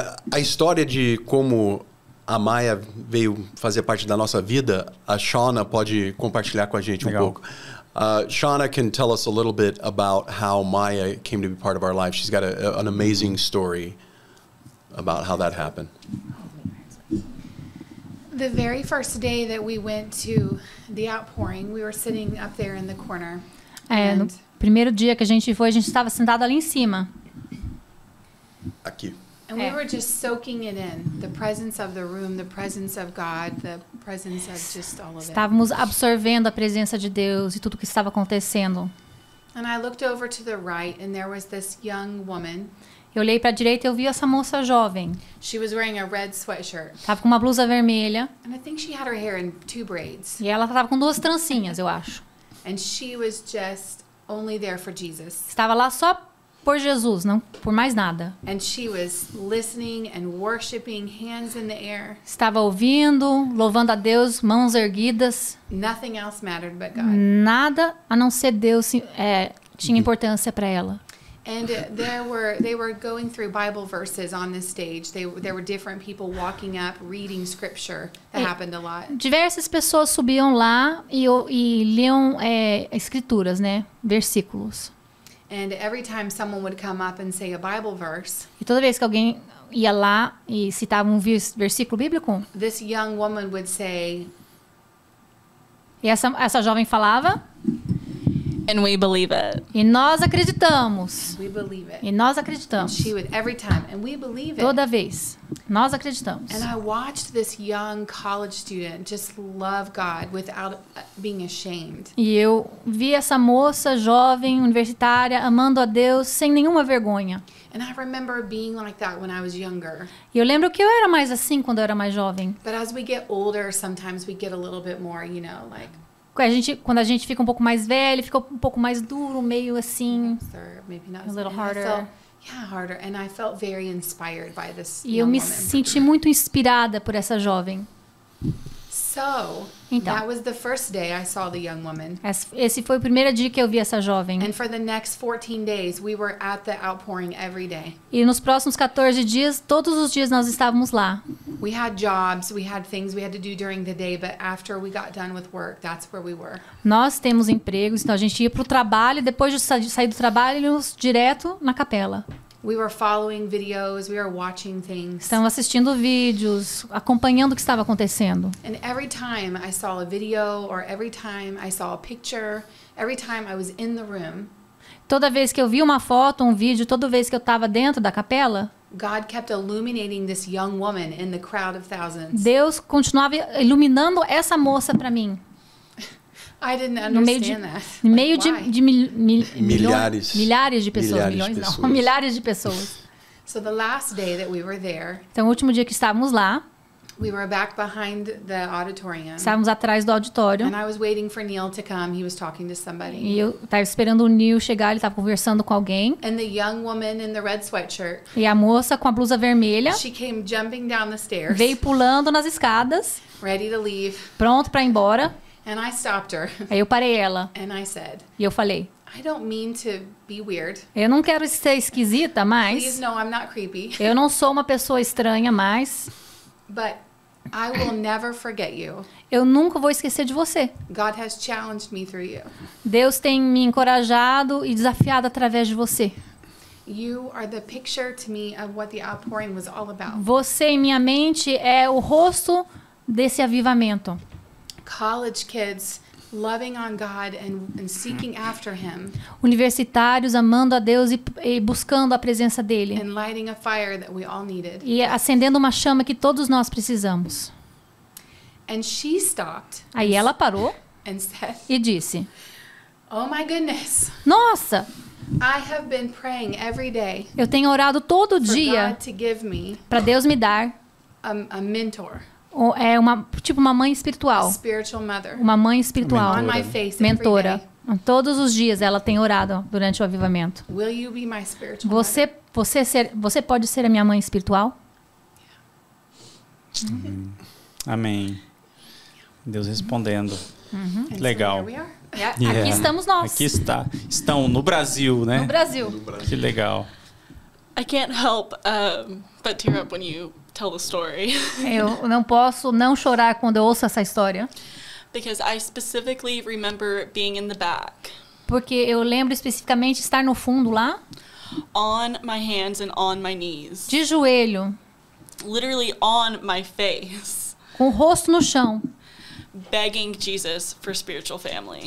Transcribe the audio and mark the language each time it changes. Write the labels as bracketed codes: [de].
[pt] A história de como a Maia veio fazer parte da nossa vida, a Shauna pode compartilhar com a gente um pouco. [en] Shauna can tell us a little bit about how Maya came to be part of our life. She's got an amazing story about how that happened. The very first day that we went to the outpouring, we were sitting up there in the corner. [pt] No primeiro dia que a gente foi, a gente estava sentado ali em cima. Aqui. [en] And we were just soaking it in. The presence of the room, the presence of God, the presence of just all of it. [pt] Estávamos absorvendo a presença de Deus e tudo que estava acontecendo. [en] And I looked over to the right, and there was this young woman. [pt] Eu olhei para a direita e eu vi essa moça jovem. [en] She was wearing a red sweatshirt. [pt] Tava com uma blusa vermelha [en] And I think she had her hair in 2 braids. [pt] e ela tava com 2 trancinhas, eu acho. [en] And she was just only there for Jesus. [pt] Estava lá só por Jesus, não por mais nada. [en] And she was listening and worshiping, hands in the air. [pt] Estava ouvindo, louvando a Deus, mãos erguidas. [en] Nothing else mattered but God. [pt] Nada a não ser Deus tinha importância para ela. [en] And they were going through Bible verses on this stage. There were different people walking up, reading scripture. That happened a lot. [pt] Diversas pessoas subiam lá e liam escrituras, né? Versículos. [en] And every time someone would come up and say a Bible verse, [pt] E toda vez que alguém ia lá e citava um versículo bíblico, [en] this young woman would say, [pt] e essa jovem falava, [en] And we believe it. [pt] e nós acreditamos. [en] "We believe it." [pt] E nós [en] And [pt] acreditamos. [en] she would every time, and we believe it. [pt] Toda vez. Nós acreditamos. [en] And I watched this young college student just love God without being ashamed. [pt] E eu vi essa moça jovem, universitária, amando a Deus sem nenhuma vergonha. [en] And I remember being like that when I was younger. [pt] E eu lembro que eu era mais assim quando eu era mais jovem. [en] But as we get older, sometimes we get a little bit more, like, [pt] Quando a gente fica um pouco mais velho, fica um pouco mais duro, meio assim. [en] or maybe not. A little and I harder. felt, harder. And I felt very inspired by this [pt] E eu [en] young [pt] me [en] woman. [pt] senti muito inspirada por essa jovem. [en] So, [pt] Então. [en] that was the first day I saw the young woman. [pt] Esse foi o primeiro dia que eu vi essa jovem. [en] And for the next 14 days, we were at the outpouring every day. [pt] E nos próximos 14 dias, todos os dias nós estávamos lá. [en] We had jobs, we had things we had to do during the day, but after we got done with work, that's where we were. [pt] Nós temos empregos, então a gente ia para o trabalho, e depois de sair do trabalho, íamos direto na capela. [en] We were following videos, we were watching things. [pt] Estávamos assistindo vídeos, acompanhando o que estava acontecendo. [en] And every time I saw a video or every time I saw a picture, every time I was in the room, [pt] Toda vez que eu vi uma foto, um vídeo, toda vez que eu estava dentro da capela, [en] God kept illuminating this young woman in the crowd of thousands. [pt] Deus continuava iluminando essa moça para mim. [en] I didn't [pt] No meio de, [en] understand that. [pt] no meio [en] Like, [pt] de, [en] why? [pt] de Milhares. milhares de pessoas. Milhares de Milhões não, pessoas. milhares de pessoas. [en] So the last day that we were there, [pt] Então, o último dia que estávamos lá, [en] we were back behind the auditorium. [pt] estávamos atrás do auditório. [en] And I was waiting for Neil to come. He was talking to somebody. [pt] E eu estava esperando o Neil chegar, ele estava conversando com alguém. [en] And the young woman in the red sweatshirt, [pt] E a moça com a blusa vermelha [en] she came jumping down the stairs, [pt] veio pulando nas escadas, [en] ready to leave. [pt] pronto para ir embora. [en] And I stopped her [pt] Aí eu parei ela [en] and I said, [pt] e eu falei, [en] I don't mean to be weird. [pt] eu não quero ser esquisita, [en] Please, [pt] mas [en] no, I'm not creepy. [pt] eu não sou uma pessoa estranha, mas [en] But I will never forget you. [pt] eu nunca vou esquecer de você. [en] God has challenged me through you. [pt] Deus tem me encorajado e desafiado através de você. [en] You are the picture to me of what the outpouring was all about. [pt] Você em minha mente é o rosto desse avivamento. [en] College kids loving on God and seeking after Him [pt] Universitários amando a Deus e buscando a presença dele. [en] and lighting a fire that we all needed. [pt] E acendendo uma chama que todos nós precisamos. [en] And she stopped [pt] Aí ela parou [en] and said, [pt] e disse, [en] Oh my goodness, [pt] nossa, [en] I have been praying every day [pt] eu tenho orado todo [en] for [pt] dia [en] God to give me [pt] para Deus me dar [en] a mentor, [pt] uma mãe a espiritual. [en] spiritual mother [pt] Uma mãe espiritual. [en] on my face every [pt] Mentora. [en] day. [pt] Todos os dias ela tem orado durante o avivamento. Will you be my spiritual mother? Você pode ser a minha mãe espiritual? Amém. Deus respondendo. [en] And so [pt] Legal. [en] here we are. [pt] Aqui estamos nós. Aqui estão no Brasil, né? No Brasil. Que legal. [en] I can't help but tear up when you tell the story. [pt] Eu não posso não chorar quando eu ouço essa história. [en] Because I specifically remember being in the back, [pt] Porque eu lembro especificamente estar no fundo lá, [en] on my hands and on my knees, [pt] de joelho, [en] literally on my face, [pt] com o rosto no chão, [en] begging Jesus for spiritual family.